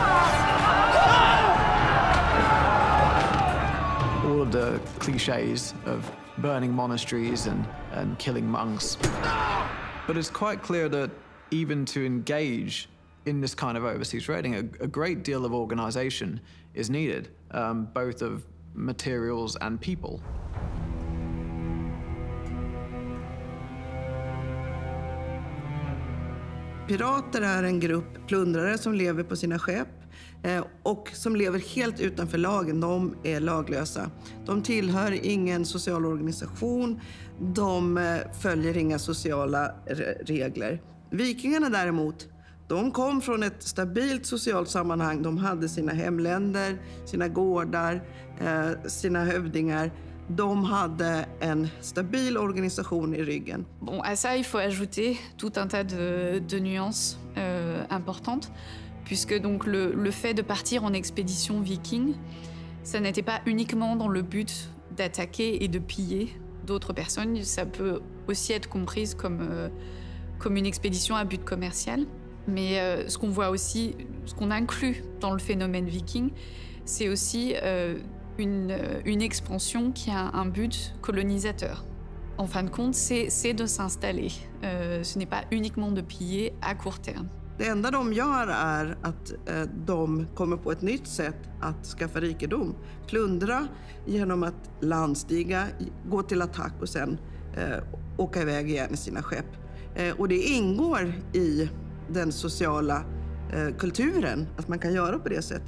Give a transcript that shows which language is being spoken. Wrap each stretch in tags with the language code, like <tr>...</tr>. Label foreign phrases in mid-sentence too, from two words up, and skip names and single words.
<en>All of the cliches of burning monasteries and killing monks. But it's quite clear that even to engage in this kind of overseas raiding, a great deal of organization is needed, both of materials and people.</en> <sv>Pirater är en grupp plundrare som lever på sina skepp och som lever helt utanför lagen. De är laglösa. De tillhör ingen social organisation. De följer inga sociala regler. Vikingarna däremot, de kom från ett stabilt socialt sammanhang. De hade sina hemländer, sina gårdar, sina hövdingar. de hade en stabil organisation i ryggen.</sv> <fr>Bon, à ça, il faut ajouter tout un tas de nuances importantes, puisque donc le fait de partir en expédition viking, ça n'était pas uniquement dans le but d'attaquer et de piller d'autres personnes, ça peut aussi être comprise comme une expédition à but commercial. Mais ce qu'on voit aussi, ce qu'on inclut dans le phénomène viking, c'est aussi une expansion qui a un but colonisateur. En fin de compte, c'est de s'installer. Ce n'est pas uniquement de piller à court terme.</fr> <sv>Det enda de gör är att de kommer på ett nytt sätt att skaffa rikedom. Plundra genom att landstiga, gå till attack och sen åka iväg igen i sina skepp. Och det ingår i den sociala kulturen att man kan göra på det sättet.</sv>